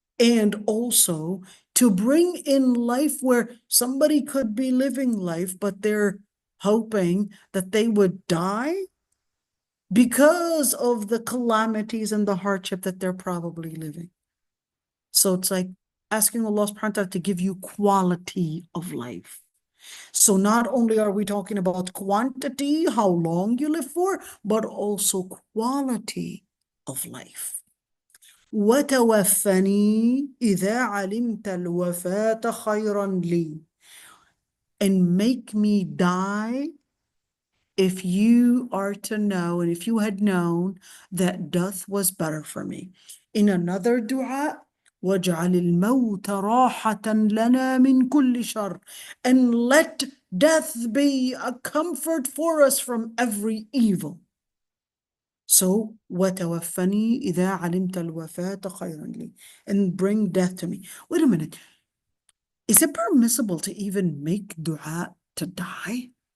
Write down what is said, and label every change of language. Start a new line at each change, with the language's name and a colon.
English: And also to bring in life where somebody could be living life, but they're hoping that they would die because of the calamities and the hardship that they're probably living. So it's like asking Allah subhanahu wa ta'ala to give you quality of life. So not only are we talking about quantity, how long you live for, but also quality of life.
Arabic: وتوفني إذا علمت الوفاة خيرا لي.
English: And make me die if you are to know, and if you had known that death was better for me. In another dua,
Arabic: وَاجْعَلِ الْمَوْتَ رَاحَةً لَنَا مِنْ كُلِّ شَرٍ.
English: And let death be a comfort for us from every evil.
Arabic: So, وَتَوَفَّنِي إِذَا عَلِمْتَ الْوَفَاةَ خَيْرًا لِي.
English: And bring death to me. Wait a minute. Is it permissible to even make dua to die?